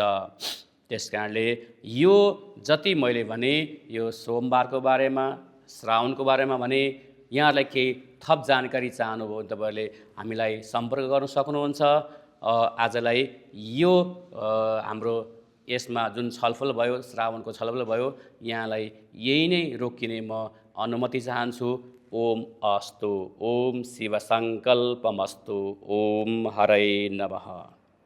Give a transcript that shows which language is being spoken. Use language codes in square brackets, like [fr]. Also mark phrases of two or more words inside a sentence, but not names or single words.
[ne] त्यस कारणले यो जति मैले भने यो सोमबारको बारेमा, श्रावणको बारेमा भने, यहाँहरूलाई केही थप जानकारी चाहनुभयो भने तपाईँहरूले हामीलाई सम्पर्क गर्न सक्नुहुन्छ। आजलाई यो हाम्रो यसमा जुन छलफल भयो, श्रावणको छलफल भयो, यहाँलाई यही नै रोकिने म अनुमति चाहन्छु। [sa] ओम अस्तु। ओम शिव सङ्कल्पमस्तु। ओम हरै नमः।